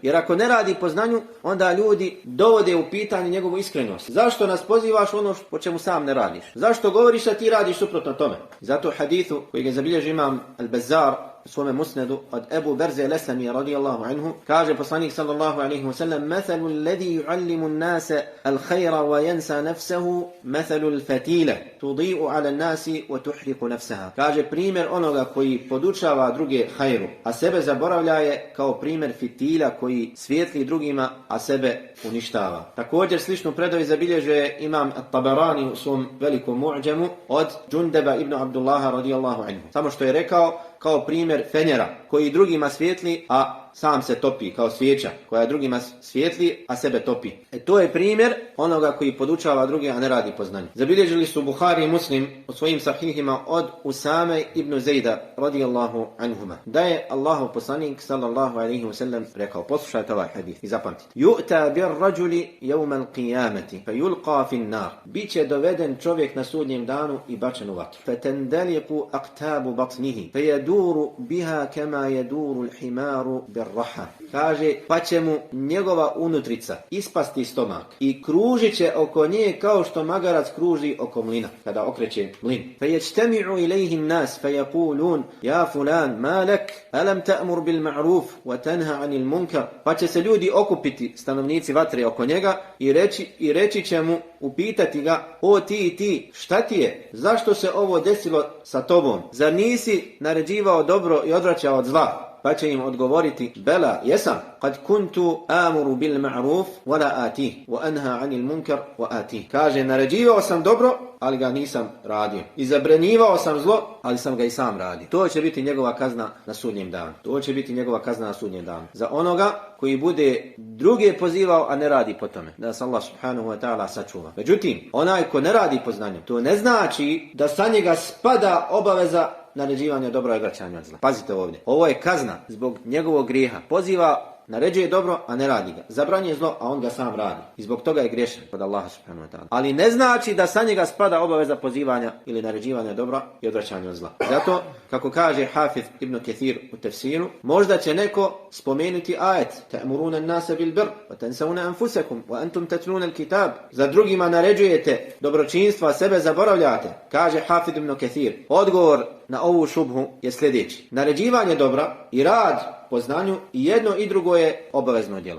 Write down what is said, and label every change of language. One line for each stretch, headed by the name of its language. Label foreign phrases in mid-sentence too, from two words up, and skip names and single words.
Bosnian: Jer ako ne radi po znanju, onda ljudi dovode u pitanje njegovu iskrenost. Zašto nas pozivaš ono po čemu sam ne radiš? Zašto govoriš da ti radiš suprotno tome? Zato hadithu koji ga zabilježi imam Al-Bazzar u svome musnedu od Ebu Berze al-Aslami
Arabic: رضي الله عنه,
Bosnian: kaže poslanik
Arabic: صلى الله عليه وسلم: "مثل الذي يعلم الناس الخير وينسى نفسه مثل الفتيلة تضيء على الناس وتحرق نفسها."
Bosnian: Kaže, primjer onoga koji podučava druge hajru, a sebe zaboravlja, je kao primjer fitila koji svijetli drugima, a sebe uništava. Također sličnu predaju zabilježuje imam At-Tabarani u svom velikom mu'đamu od Džundeba ibn Abdullaha
Arabic: رضي الله عنه.
Bosnian: Samo što je rekao, kao primjer primjer fenjera koji drugima svijetli, a sam se topi kao svijeća koja drugima svijetli, a sebe topi. To je primjer onoga koji podučava druge, a ne radi po znanju. Zabilježili su Buhari i Muslim u svojim sahihima od Usame ibn Zejda
Arabic: رضي الله عنهما
Bosnian: da je Allahov poslanik
Arabic: صلى الله عليه وسلم
Bosnian: rekao, poslušajte ovaj hadis i zapamtite:
Arabic: يؤتى بالرجل يوم القيامة فيلقى في النار.
Bosnian: Biće doveden čovjek na sudnjem danu i bačen u vatru.
Arabic: فتندلق أقتاب بطنه فيدور بها كما يدور الحمار الرحى.
Bosnian: Kaže, pa će mu njegova unutrica ispasti stomak i kružit će oko nje kao što magarac kruži oko mlina kada okreće mlin.
Arabic: فيجتمع إليه الناس فيقولون يا فلان ما لك ألم تأمر بالمعروف وتنهى عن المنكر.
Bosnian: Pa će se ljudi okupiti, stanovnici vatre, oko njega i reći će mu, upitati ga: o ti, šta ti je? Zašto se ovo desilo sa tobom? Zar nisi naređivao dobro i odvraćao od zla? Pa će im odgovoriti: bela, jesam.
Arabic: قد كنت آمر بالمعروف ولا آتيه وأنهى عن المنكر وآتيه.
Bosnian: Kaže, naređivao sam dobro, ali ga nisam radio. I zabranjivao sam zlo, ali sam ga i sam radio. To će biti njegova kazna na sudnjem danu. To će biti njegova kazna na sudnjem danu. Za onoga koji bude druge pozivao, a ne radi po tome. Da se Allah
Arabic: سبحانه وتعالى
Bosnian: sačuva. Međutim, onaj ko ne radi po znanju, to ne znači da sa njega spada obaveza naređivanja dobra i odvraćanja od zla. Pazite ovdje. Ovo je kazna zbog njegovog grijeha. Poziva, naređuje dobro, a ne radi ga. Zabranjuje zlo, a on ga sam radi. I zbog toga je griješan kod Allaha
Arabic: سبحانه وتعالى.
Bosnian: Ali ne znači da sa njega spada obaveza pozivanja ili naređivanja dobra i odvraćanja od zla. Zato, kako kaže Hafiz ibn Kathir u tefsiru, možda će neko spomenuti ajet:
Arabic: تأمرون الناس بالبر وتنسون أنفسكم وأنتم تتلون الكتاب.
Bosnian: Za drugima naređujete dobročinstva, sebe zaboravljate. Kaže Hafiz ibn Kathir, odgovor na ovu šubhu je sljedeći: naređivanje dobra i rad po znanju i jedno i drugo je obavezno djelo.